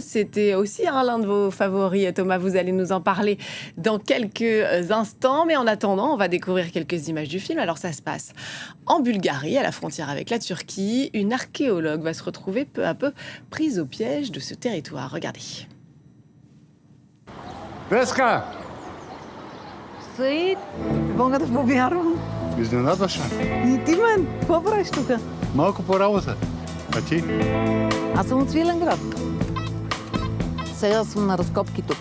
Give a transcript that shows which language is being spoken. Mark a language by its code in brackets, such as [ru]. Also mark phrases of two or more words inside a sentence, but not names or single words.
[fr] C'était aussi l'un de vos favoris, Thomas. Vous allez nous en parler dans quelques instants. Mais en attendant, on va découvrir quelques images du film. Alors, ça se passe en Bulgarie, à la frontière avec la Turquie. Une archéologue va se retrouver peu à peu prise au piège de ce territoire. Regardez. [bg] Веска, Саид, мога да повярвам. изненадваш ме. И ти мен, какво правиш тук? Малко по работа. А ти? Аз съм от Свиленград. Сега съм на разкопки тук.